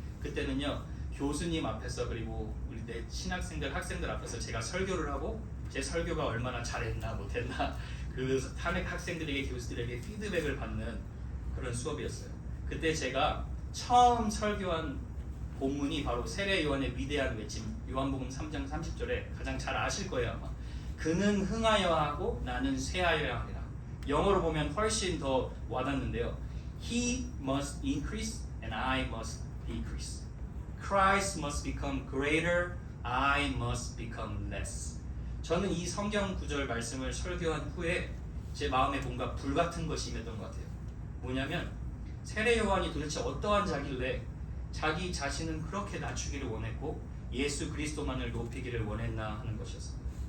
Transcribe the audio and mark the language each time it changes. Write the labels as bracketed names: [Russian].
[Korean] 그때는요, 교수님 앞에서 그리고 우리 내 신학생들, 학생들 앞에서 제가 설교를 하고 제 설교가 얼마나 잘했나 못했나 그 학생들에게, 교수들에게 피드백을 받는 그런 수업이었어요. 그때 제가 처음 설교한 본문이 바로 세례 요한의 위대한 외침, 요한복음 3장 30절에 가장 잘 아실 거예요 아마. 그는 흥하여 하고 나는 쇠하여야 하리라. 영어로 보면 훨씬 더 와닿는데요. [English] He must increase and I must decrease. Christ must become greater, I must become less. [Korean] 저는 이 성경 구절 말씀을 설교한 후에 제 마음에 뭔가 불같은 것이 임했던 것 같아요. 뭐냐면 세례 요한이 도대체 어떠한 자길래 자기 자신은 그렇게 낮추기를 원했고 예수 그리스도만을 높이기를 원했나 하는 것이었습니다.